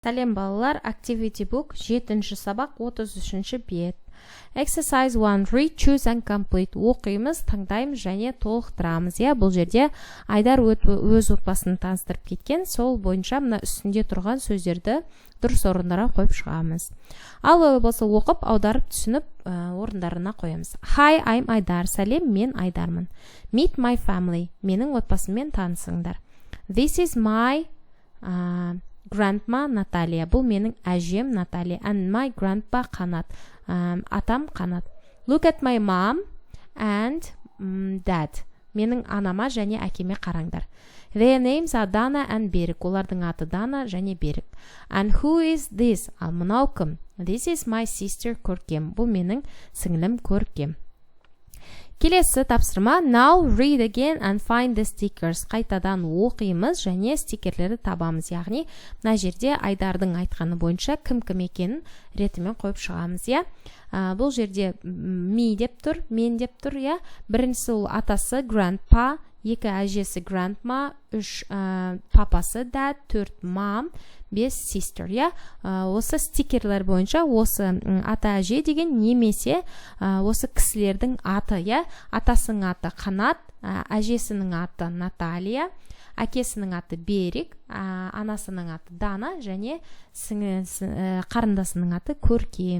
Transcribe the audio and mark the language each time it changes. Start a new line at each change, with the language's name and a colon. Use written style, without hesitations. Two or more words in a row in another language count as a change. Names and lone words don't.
Kazakh: Сәлем балалар, Activity Book 7-ші сабақ 33-ші бет.
English: Exercise 1. Read, choose and complete.
Kazakh: Оқимыз, таңдаймыз және толықтырамыз. Бұл жерде Айдар өз отбасын таныстырып кеткен. Сол бойынша мына үстінде тұрған сөздерді дұрыс орындарға қойып шығамыз. Ал болса оқып, аударып түсініп орындарына қоямыз.
English: Hi, I'm Айдар.
Kazakh: Сәлем, мен Айдармын.
English: Meet my family.
Kazakh: Менің отбасыммен танысыңдар.
English: This is my grandma Наталья.
Kazakh: Бұл менің әжем Наталья.
English: And my grandpa Қанат.
Kazakh: Атам Қанат.
English: Look at my mom and dad.
Kazakh: Менің анама және әкеме қараңдар.
English: Their names are Dana and Берік.
Kazakh: Олардың аты Дана және Берік.
English: And who is this?
Kazakh: Ал мынау кім?
English: This is my sister Көркем.
Kazakh: Бұл менің сіңілім Көркем. Келесі тапсырма.
English: Now read again and find the stickers.
Kazakh: Қайтадан оқимыз және стикерлерді табамыз. Яғни, мына жерде Айдардың айтқаны бойынша кім екенін ретімен қойып шығамыз. Бұл жерде me деп тұр, мен деп тұр. Біріншісі ол атасы grandpa, 2 әжесі grandma, 3 папасы
English: dad, 4 mom, 5 sister.
Kazakh: Осы стикерлер бойынша осы ата әже деген немесе осы кісілердің аты. Атасының аты Қанат, әжесінің аты Наталья, әкесінің аты Берік, анасының аты Дана және қарындасының аты Көркем.